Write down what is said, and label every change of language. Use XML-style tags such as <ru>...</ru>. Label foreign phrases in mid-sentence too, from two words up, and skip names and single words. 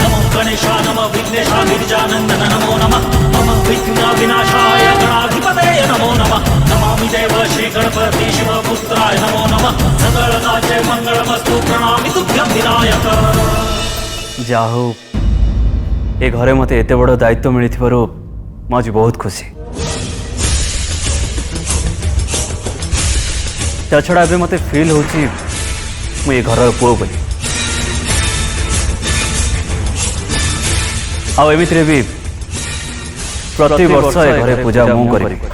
<sa>गणेशा नमः विघ्नेशा गिरिजानन्दन नमो नमः मम विघ्न विनाशाय गणाधिपतये नमो नमः नमामि देव श्री गणपति शिवपुत्राय नमो नमः सकलकार्ये मङ्गलमस्तु प्रणमामि तुभ्यं विनायक।</sa> <or>ଯାହା ଏ ଘରେ ମତେ ଏତେ ବଡ଼ ଦାୟିତ୍ୱ ମିଳିଥିବାରୁ ମୁଁ ଆଜି ବହୁତ ଖୁସି। ତା ଛଡ଼ା ଏ ମତେ ଫିଲ ହଉଚି ମୁଁ ଏ ଘର ପୁଅ ବୋଲି ଆ ଏମିତିରେ ଭି ପ୍ରତି ବର୍ଷ ଏ ଘରେ ପୂଜା ମୁଁ କରି।</or>